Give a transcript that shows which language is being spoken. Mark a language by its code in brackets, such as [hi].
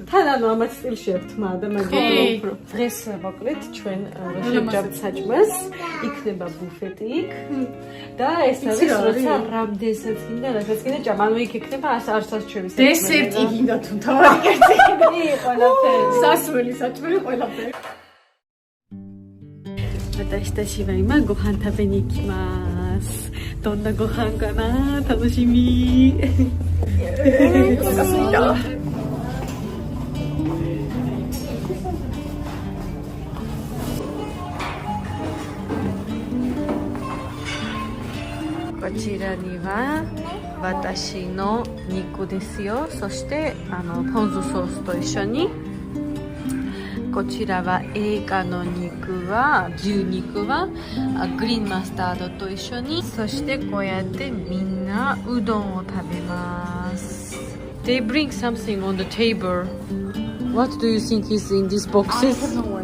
[ka] თან ანუ ამათ სტილში ერთმა და მაგით უფრო. დღეს მოკლედ ჩვენ შევჭამთ საჭმელს, იქნება ბუფეტი იქ და ეს არის როცა რამდენსაც გინდა, რასაც გინდა ჭამ. ანუ იქ იქნება არცას ჩვენი საჭმელი. დესერტი გინდა თუ თავი კერძი. ყველაფერი. სასველი საჭმელი ყველაფერი. [ja] 私たちは今ご飯食べに行きます。どんなご飯かな楽しみこちらには私の肉ですよ。そしてポン酢ソースと一緒にこちらは映画の肉は牛肉はグリーンマスタードと一緒にそしてこうやってみんなうどんを食べます。 [en] They bring something on the table. What do you think is in these boxes?